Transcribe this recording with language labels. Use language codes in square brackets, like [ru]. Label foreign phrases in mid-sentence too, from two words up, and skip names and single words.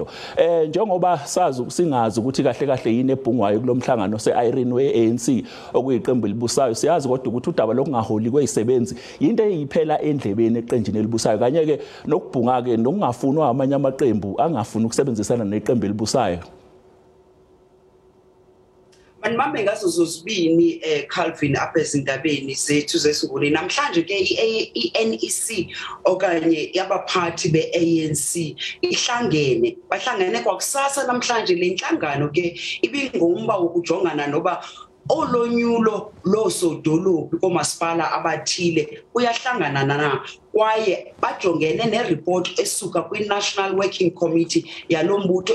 [zu] Njengoba singazi ukuthi kahle kahle yini ebhungwayo kulomhlangano seIrene weANC okuyiqembu elibusayo, siyazi kodwa ukuthi udaba lokungaholi kwezisebenzi into eyiphela endlebeni eqenjini elibusayo, kanye ke nokubhunga ke nokungafunwa amanye amaqembu angafuni ukusebenzisana neqembu elibusayo. [xh] Manimambe ngazo zozibini Calvin apha ezindabeni zethu zesunguli namhlanje ke iNEC okanye yabaphathi beANC bahlangene kwakusasa namhlanje lenhlangano ke ibingumba wokujongana noba olonyulo losodolophu komasipala abathile uyahlangana na kwaye bajongene nereport esuka kwi-National Working Committee yalombutho.